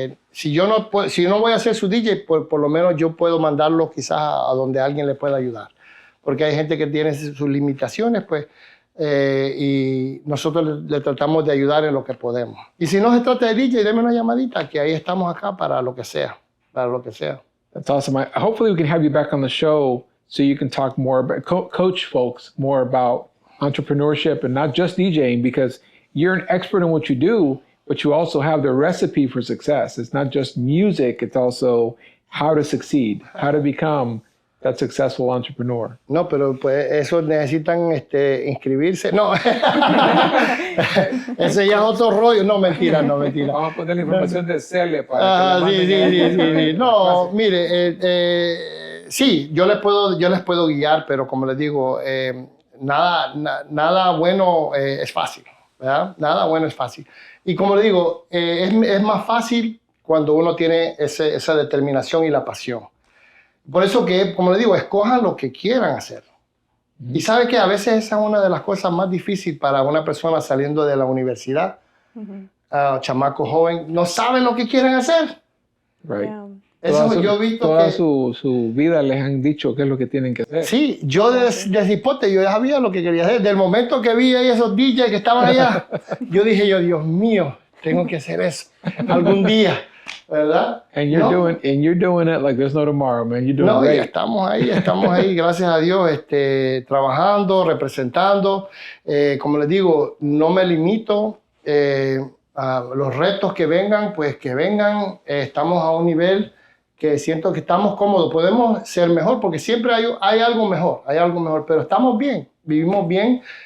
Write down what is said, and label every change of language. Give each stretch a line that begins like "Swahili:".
Spanish: Si no voy a ser su DJ, por lo menos yo puedo mandarlo quizás a donde alguien le pueda ayudar. Porque hay gente que tiene sus limitaciones, pues, y nosotros le tratamos de ayudar en lo que podemos. Y si no se trata de DJ, deme una llamadita, que ahí estamos acá para lo que sea.
English: That's awesome. Hopefully we can have you back on the show so you can talk more about, coach folks more about entrepreneurship and not just DJing, because you're an expert in what you do, but you also have the recipe for success. It's not just music, it's also how to succeed, how to become that successful entrepreneur.
Spanish: No, pero pues eso necesitan inscribirse. No, ese ya es otro rollo. No, mentira. Vamos a poner la información de Celia para sí. No, mire, sí, yo les puedo guiar, pero como les digo, nada bueno es fácil, ¿verdad? Nada bueno es fácil. Y como le digo, es más fácil cuando uno tiene esa determinación y la pasión. Por eso que, como le digo, escojan lo que quieran hacer. Y sabe que a veces esa es una de las cosas más difíciles para una persona saliendo de la universidad. Chamaco joven, no saben lo que quieren hacer.
English: Right. Yeah.
Spanish: Eso yo he visto toda que... su vida les han dicho qué es lo que tienen que hacer. Sí, yo desde hipote, yo ya sabía lo que quería hacer. Del momento que vi ahí esos DJs que estaban allá, yo dije, Dios mío, tengo que hacer eso algún día, ¿verdad?
English: And you're doing it like there's no tomorrow, man. You're doing great.
Spanish: Estamos ahí, gracias a Dios, trabajando, representando. Como les digo, no me limito a los retos que vengan, pues que vengan. Estamos a un nivel que siento que estamos cómodos, podemos ser mejor, porque siempre hay algo mejor, pero estamos bien, vivimos bien,